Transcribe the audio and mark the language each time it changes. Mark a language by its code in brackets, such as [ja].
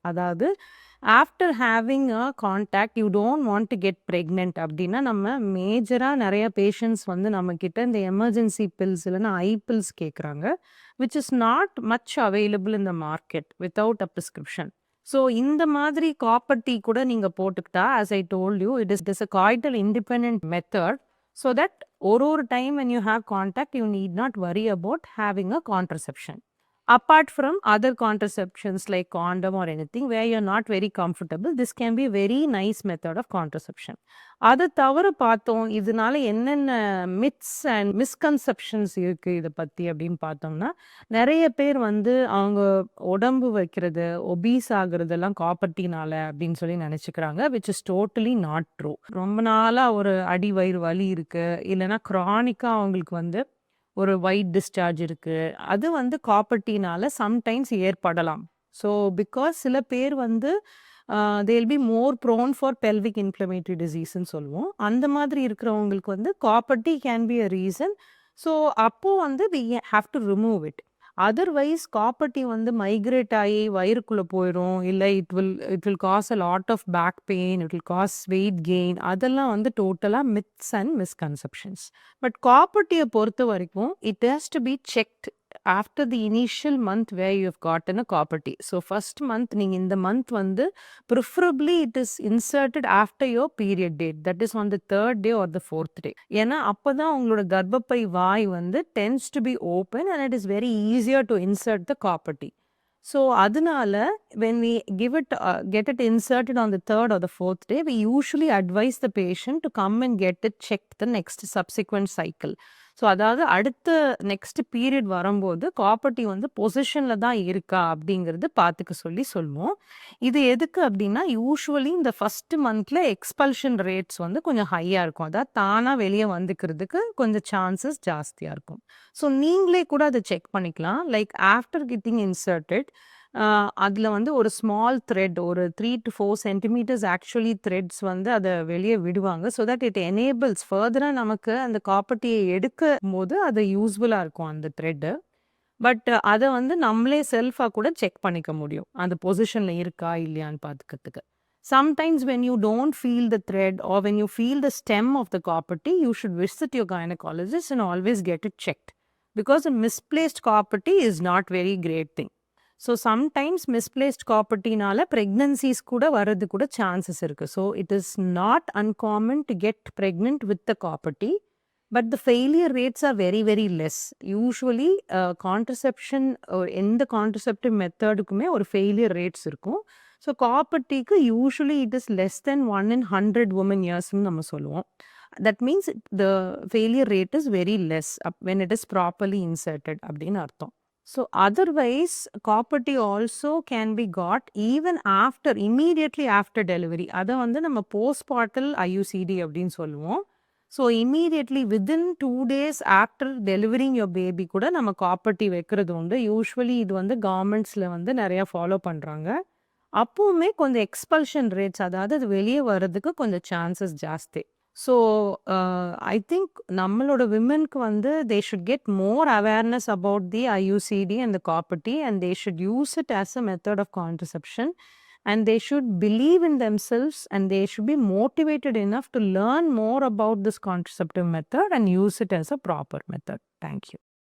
[ta] அதாவது [en] after having a contact you don't want to get pregnant [ta] அப்படின்னா, நம்ம மேஜரா நெறைய பேஷண்ட்ஸ் வந்து நம்மகிட்ட இந்த எமர்ஜென்சி பில்ஸ் இல்லைன்னா பில்ஸ் கேட்குறாங்க. [en] Which is not much available in the market without a prescription. So [ta] இந்த மாதிரி காப்பர் டீ கூட நீங்க போட்டுக்கிட்டா, [en] As I told you, it is a coital independent method. So that ஒரு time when you have contact, you need not worry about having a contraception. Apart from other contraceptions like condom or anything where you're not very comfortable, this can be a very nice method of contraception. [ta] அது தவிர பார்த்தோம், இதனால என்னென்ன [en] myths and misconceptions [ta] இருக்கு இத பத்தி அப்படின்னு பார்த்தோம்னா, நெறைய பேர் வந்து அவங்க உடம்பு வைக்கிறது, ஒபீஸ் ஆகுறதெல்லாம் காப்பர் டீனால அப்படின்னு சொல்லி நெனச்சுக்கிறாங்க. [en] Which is totally not true. [ta] ரொம்ப நாளா ஒரு அடி வயிறு வலி இருக்கு, இல்லைன்னா கிரானிக்கா அவங்களுக்கு வந்து ஒரு ஒயிட் டிஸ்சார்ஜ் இருக்கு. அது வந்து காப்பர் டீனால சம்டைம்ஸ் ஏற்படலாம். [en] so because [ta] சில பேர் வந்து [en] They will be more prone for pelvic inflammatory டிசீஸ்ன்னு சொல்லுவோம். [ta] அந்த மாதிரி இருக்கிறவங்களுக்கு வந்து [en] Copper T can be a reason. So [ta] அப்போ வந்து [en] We have to remove it. [ta] Otherwise copper வந்து மைக்ரேட் ஆகி வயிறுக்குள்ள போயிரும். [en] இல்ல it will cause a lot of back pain, it will cause weight gain. [ta] அதெல்லாம் வந்து [en] டோட்டலா myths and misconceptions. But copper [ta] பொறுத்த வரைக்கும் [en] It has to be checked after the initial month where you have gotten a copper T. So first month [ta] நீங்க இந்த [en] month வந்து preferably it is inserted after your period date, that is on the 3rd day or the 4th day. [ta] ஏன்னா அப்பதான் உங்களோட கர்ப்பப்பை வாய் வந்து [en] tends to be open and it is very easier to insert the copper T. So அதனால when we get it inserted on the 3rd or the 4th day, we usually advise the patient to come and get it checked the next subsequent cycle. [ta] So அதாவது அடுத்த next period வரும்போது copper வந்து பொசிஷன்ல தான் இருக்கா அப்படிங்கிறது பார்த்துக்க சொல்லுவோம். இது எதுக்கு அப்படின்னா யூஸ்வலி இந்த ஃபர்ஸ்ட் மந்த்ல எக்ஸ்பல்ஷன் ரேட்ஸ் வந்து கொஞ்சம் ஹையா இருக்கும். அதாவது தானா வெளியே வந்துக்கிறதுக்கு கொஞ்சம் சான்சஸ் ஜாஸ்தியா இருக்கும். ஸோ நீங்களே கூட அதை செக் பண்ணிக்கலாம். [en] like after getting inserted [ta] அதில் வந்து ஒரு ஸ்மால் த்ரெட் ஒரு 3 to 4 சென்டிமீட்டர்ஸ் ஆக்சுவலி த்ரெட்ஸ் வந்து அதை வெளியே விடுவாங்க. [en] so that it enables [ta] ஃபர்தராக நமக்கு அந்த காப்பர்ட்டியை எடுக்கும் போது அது யூஸ்ஃபுல்லாக இருக்கும் அந்த த்ரெட்டு. பட் அதை வந்து நம்மளே செல்ஃபாக கூட செக் பண்ணிக்க முடியும் அந்த பொசிஷனில் இருக்கா இல்லையான்னு பார்த்துக்கிறதுக்கு. [en] Sometimes when you don't feel the thread or when you feel the stem of the copper T, you should visit your gynecologist and always get it checked. Because a misplaced copper T is not very great thing. [ta] So sometimes misplaced காப்பர்ட்டினால pregnancies கூட வர்றது கூட chances இருக்குது. [en] So it is not uncommon to get pregnant with the copper T, but the failure rates are very very less. [ta] Usually contraception எந்த contraceptive மெத்தடுக்குமே ஒரு failure rates இருக்கும். [en] so காப்பர்ட்டிக்கு usually it is less then 1 in 100 women yearsன்னு [ta] நம்ம சொல்லுவோம். [en] that means the failure rate is very less when it is properly inserted [ta] அப்படின்னு அர்த்தம். [en] So otherwise, copper T also can be got even immediately after delivery. [ta] அதை வந்து நம்ம postpartal IUCD அப்படின்னு சொல்லுவோம். [en] so immediately within 2 days after delivering your baby [ta] கூட நம்ம copper T வைக்கிறது உண்டு. யூஸ்வலி இது வந்து கவர்மெண்ட்ஸில் வந்து நிறையா ஃபாலோ பண்ணுறாங்க. அப்போவுமே கொஞ்சம் எக்ஸ்பல்ஷன் ரேட்ஸ், அதாவது அது வெளியே வர்றதுக்கு கொஞ்சம் சான்சஸ் ஜாஸ்தி. [en] so I think [ta] நம்மளோட விமென்க்கு வந்து [en] they should get more awareness about the IUCD and the copper T, and they should use it as a method of contraception, and they should believe in themselves, and they should be motivated enough to learn more about this contraceptive method and use it as a proper method. Thank you.